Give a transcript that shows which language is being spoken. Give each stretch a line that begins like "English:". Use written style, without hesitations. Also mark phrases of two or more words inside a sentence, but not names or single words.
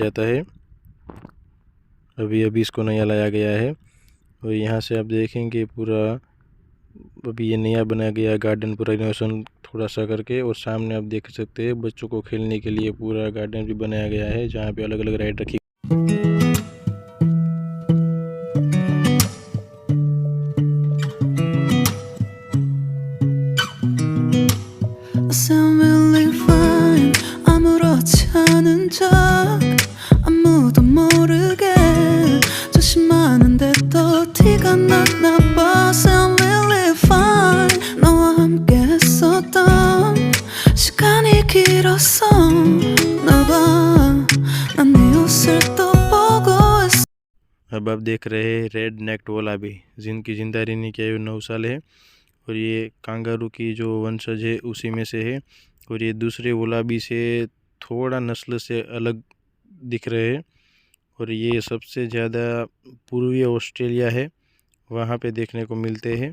Hindi: कहा जाता है, अभी इसको नया लाया गया है और यहाँ से आप देखेंगे पूरा अभी ये नया बनाया गया गार्डन, पूरा रिनोवेशन थोड़ा सा करके। और सामने आप देख सकते हैं बच्चों को खेलने के लिए पूरा गार्डन भी बनाया गया है, जहाँ पे अलग अलग राइड रखी।
Korean: 아무렇지 않은 척 아무도 모르게 조심하는데 또 티가 났나 봐.
English: Sound really fine.
Korean: 너와 함께 했었던 시간이 길었어 나봐. 난 네 옷을 또 보고 있어.
Hindi: अब आप देख रहे हैं रेड नेक्ड वोलाबी, जिनकी जिंदा रहने की आयु 9 साल है। और ये कांगारू की जो वंशज है उसी में से है। और ये दूसरे वोलाबी से थोड़ा नस्ल से अलग दिख रहे हैं। और ये सबसे ज़्यादा पूर्वी ऑस्ट्रेलिया है, वहाँ पे देखने को मिलते हैं।